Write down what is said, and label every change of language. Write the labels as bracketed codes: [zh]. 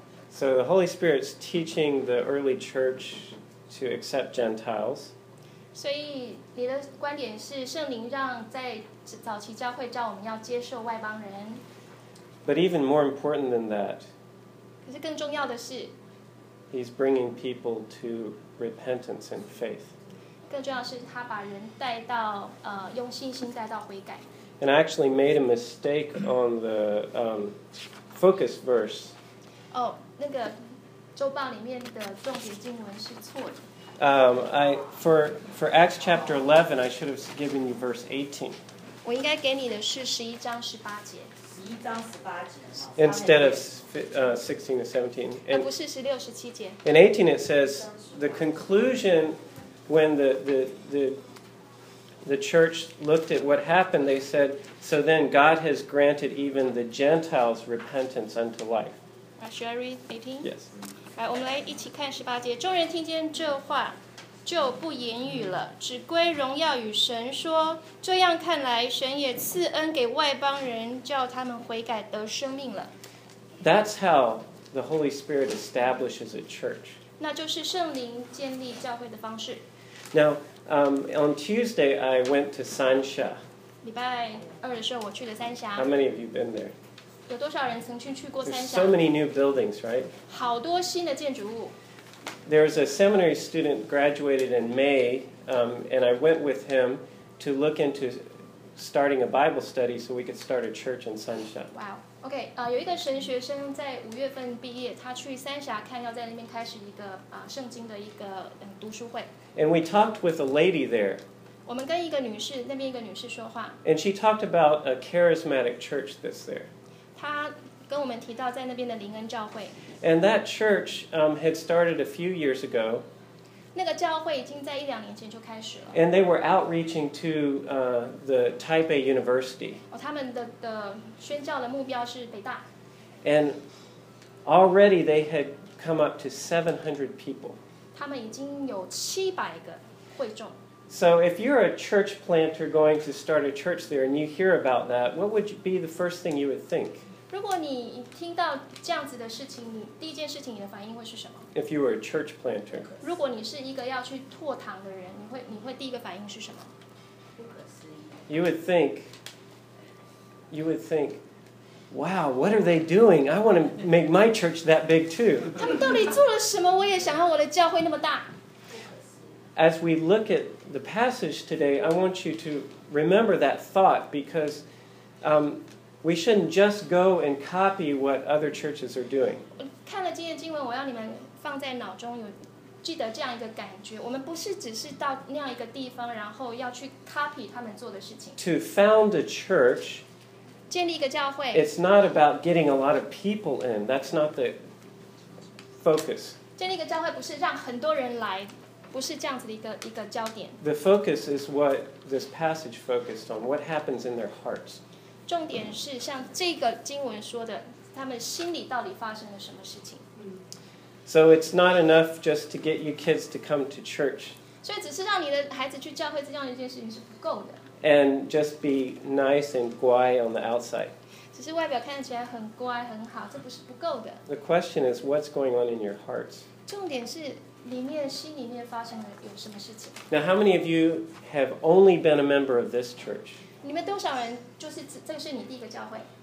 [en] So the Holy Spirit's teaching the early church to accept Gentiles. [zh] 所以你的观点是圣灵让在早期教会叫我们要接受外邦人。 [en] But even more important than that, [zh] 可是更重要的是 [en] he's bringing people to repentance and faith. [zh] 更重要的是他把人带到用信心带到悔改。 [en] And I actually made a mistake on the focus verse. [zh] 哦，那个周报里面的重点经文是错的。 [en] For Acts chapter 11, I should have given you verse 18. [zh] 我应该给你的是十一章十八节。十一章十八节。 [en] Instead of 16 and 17. [zh] 不是十六十七节。 [en] In 18 it says the conclusion when the church looked at what happened, they said, "So then God has granted even the Gentiles repentance unto life." Should I read 18? Yes. [zh] 来，我们来一起看十八节。众人听见这话，就不言语了，只归荣耀与神，说：这样看来，神也赐恩给外邦人，叫他们悔改得生命了。 [en] That's how the Holy Spirit establishes a church. [zh] 那就是圣灵建立教会的方式。 [en] Now, on Tuesday I went to Sansha. [zh] 礼拜二的时候我去了三峡。 [en] How many of you been there? [zh] 有多少人曾经去过三峡？ [en] There's so many new buildings, right? [zh] 好多新的建筑物。 [en] There's a seminary student graduated in May, and I went with him to look into starting a Bible study so we could start a church in Sansha. Wow. Okay. [zh] 有一个神学生在五月份毕业，他去三峡看要在那边开始一个圣经的一个读书会。 [en] And we talked with a lady there. [zh] 我们跟一个女士那边一个女士说话。 [en] And she talked about a charismatic church that's there. [zh] 他跟我们提到在那边的灵恩教会。 [en] And that church had started a few years ago. [zh] 那个教会已经在一两年前就开始了。 [en] And they were outreaching to the Taipei University. [zh] 他们的宣教的目标是北大。 [en] And already they had come up to 700 people. [zh] 他们已经有700个会众。 [en] So if you're a church planter going to start a church there and you hear about that, what would be the first thing you would think? [zh] 如果你听到这样子的事情，你第一件事情你的反应会是什么？ [en] If you were a church planter. [zh] 如果你是一个要去拓堂的人，你会第一个反应是什么？不可思议。 [en] You would think wow, what are they doing? I want to make my church that big too. [zh] 他们到底做了什么？我也想让我的教会那么大。 [en] As we look at the passage today, I want you to remember that thought because, we shouldn't just go and copy what other churches are doing. [zh] 看了今天的经文，我要你们放在脑中有记得这样一个感觉，我们不是只是到那样一个地方，然后要去 copy 他们做的事情。 [en] To found a church, [zh] 建立一个教会 [en] it's not about getting a lot of people in. That's not the focus. [zh] 建立一个教会不是让很多人来，不是这样子的一个焦点。 [en] The focus is what this passage focused on. What happens in their hearts? [zh] 重点是像这个经文说的，他们心里到底发生了什么事情。 [en] So it's not enough just to get you kids to come to church. [zh] 所以只是让你的孩子去教会这样一件事情是不够的。 [en] And just be nice and 乖 on the outside. [zh] 只是外表看起来很乖很好，这不是不够的。 [en] The question is what's going on in your hearts. [zh] 重点是里面心里面发生了有什么事情。 [en] Now how many of you have only been a member of this church? [zh] 你们多少人就是这是你第一个教会？